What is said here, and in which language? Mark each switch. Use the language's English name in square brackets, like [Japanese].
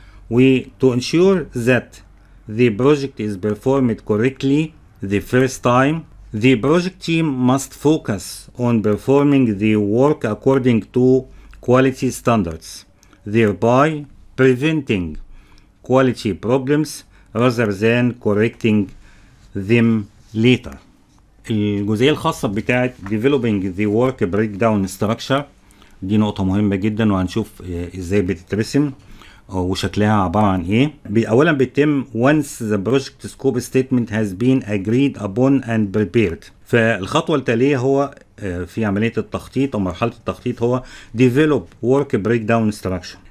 [English] To ensure that the project is performed correctly the first time, the project team must focus on performing the work according to quality standards, thereby preventing quality problems rather than correcting them later. [Arabic] الجزئية الخاصة بتاعة [English] developing the work breakdown structure [Arabic] دي نقطة مهمة جدا، وهنشوف ازاي بتترسم وشكلها عبارة عن ايه. اولا بيتم [English] once the project scope statement has been agreed upon and prepared. [Arabic] فالخطوة التالية هو في عملية التخطيط او مرحلة التخطيط هو [English] develop work breakdown structure.